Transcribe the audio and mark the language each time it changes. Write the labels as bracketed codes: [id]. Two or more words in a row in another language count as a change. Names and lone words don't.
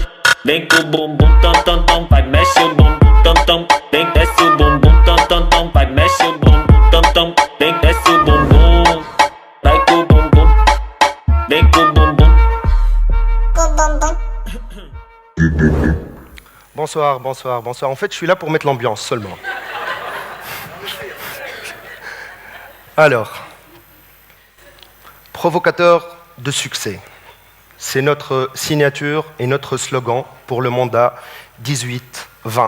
[pt] Vem com o bumbum tam tam tam, vai mexe o bumbum tam tam. Vem desce o bumbum tam tam tam, vai mexe o bumbum tam tam. Vem desce o bumbum, vai com o bumbum. Vem com o bumbum. [fr] Bonsoir, bonsoir, bonsoir. En fait, je suis là pour mettre l'ambiance seulement. Alors, provocateur de succès. C'est notre signature et notre slogan pour le mandat 18-20.